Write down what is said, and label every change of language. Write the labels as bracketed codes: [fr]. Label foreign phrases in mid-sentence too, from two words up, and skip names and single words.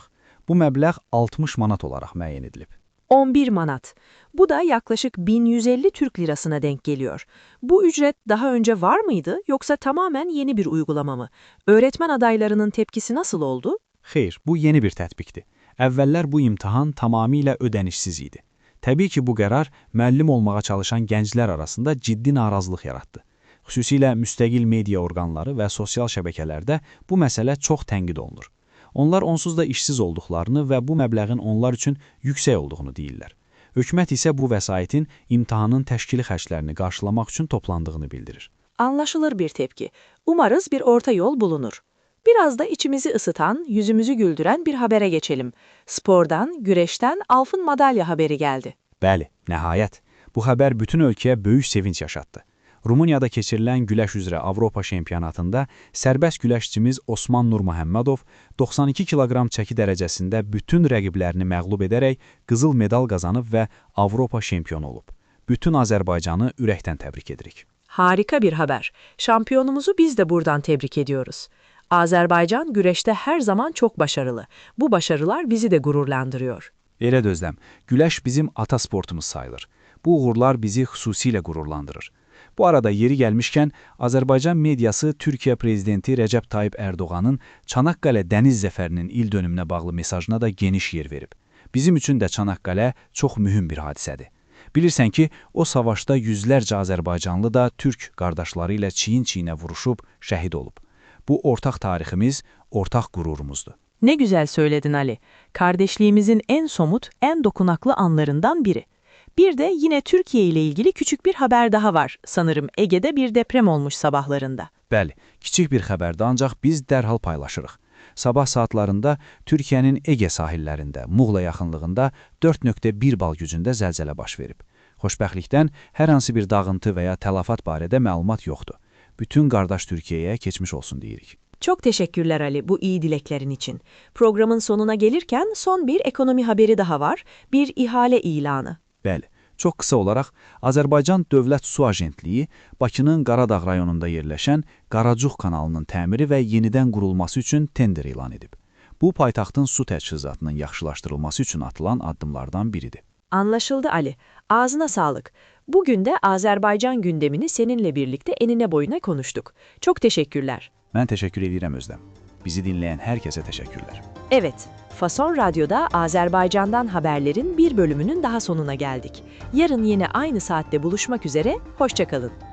[az] Bu məbləğ 60 manat olaraq müəyyən edilib. 11 manat. [tr] Bu da yaklaşık 1150 Türk lirasına denk geliyor. Bu ücret daha önce var mıydı yoksa tamamen yeni bir uygulama mı? Öğretmen adaylarının tepkisi nasıl oldu? [az] Xeyr, bu yeni bir tətbiqdir. Əvvəllər bu imtahan tamamilə ödənişsiz idi. Təbii ki, bu qərar müəllim olmağa çalışan gənclər arasında ciddi narazılıq yaratdı. Xüsusilə müstəqil media orqanları və sosial şəbəkələrdə bu məsələ çox tənqid olunur. Onlar onsuz da işsiz olduqlarını və bu məbləğin onlar üçün yüksək olduğunu deyirlər. Hökumət isə bu vəsaitin imtahanın təşkili xərclərini qarşılamaq üçün toplandığını bildirir. [tr] Anlaşılır bir tepki. Umarız bir orta yol bulunur. Biraz da içimizi ısıtan, yüzümüzü güldüren bir habere geçelim. Spordan, güreşten altın madalya haberi geldi. [az] Bəli, nəhayət. Bu xəbər bütün ölkəyə böyük sevinç yaşatdı. Rumuniyada keçirilən güləş üzrə Avropa şempionatında sərbəst güləşçimiz Osman Nurmuhammedov 92 kiloqram çəki dərəcəsində bütün rəqiblərini məğlub edərək qızıl medal qazanıb və Avropa şempionu olub. Bütün Azərbaycanı ürəkdən təbrik edirik. [tr] Harika bir haber. Şampiyonumuzu biz de buradan tebrik ediyoruz. Azerbaycan güreşte her zaman çok başarılı. Bu başarılar bizi de gururlandırıyor. [az] Elə dözləm, güləş bizim ata sportumuz sayılır. Bu uğurlar bizi xüsusilə qürurlandırır. Bu arada yeri gəlmişkən, Azərbaycan mediası Türkiyə prezidenti Rəcəb Tayyip Ərdoğanın Çanaqqale dəniz zəfərinin il dönümünə bağlı mesajına da geniş yer verib. Bizim üçün də Çanaqqale çox mühüm bir hadisədir. Bilirsən ki, o savaşda yüzlərcə Azərbaycanlı da Türk qardaşları ilə çiyin-çiyinə vuruşub, şəhid olub. Bu ortaq tariximiz, ortaq qürurumuzdur. [tr] Ne güzel söyledin Ali. Kardeşliğimizin en somut, en dokunaklı anlarından biri. Bir de yine Türkiye ile ilgili küçük bir haber daha var. Sanırım Ege'de bir deprem olmuş sabahlarında. [az] Bəli, kiçik bir xəbərdə ancaq biz dərhal paylaşırıq. Sabah saatlarında Türkiyənin Ege sahillərində, Muğla yaxınlığında 4.1 bal gücündə zəlzələ baş verib. Xoşbəxtlikdən hər hansı bir dağıntı və ya tələfat barədə məlumat yoxdur. Bütün qardaş Türkiyəyə keçmiş olsun deyirik. [tr] Çok teşekkürler Ali bu iyi dileklerin için. Programın sonuna gelirken son bir ekonomi haberi daha var. Bir ihale ilanı. [az] Bəli, çox qısa olaraq Azərbaycan Dövlət Su Agentliyi Bakının Qaradağ rayonunda yerləşən Qaracuq kanalının təmiri və yenidən qurulması üçün tender elan edib. Bu paytaxtın su təchizatının yaxşılaşdırılması üçün atılan addımlardan biridir. [tr] Anlaşıldı Ali. Ağzına sağlık. Bugün de Azerbaycan gündemini seninle birlikte enine boyuna konuştuk. Çok teşekkürler. [az] Mən təşəkkür edirəm Özlem. Bizi dinləyən hər kəsə təşəkkürlər. [tr] Evet, Fason Radyo'da Azerbaycan'dan haberlerin bir bölümünün daha sonuna geldik. Yarın yine aynı saatte buluşmak üzere, hoşça kalın.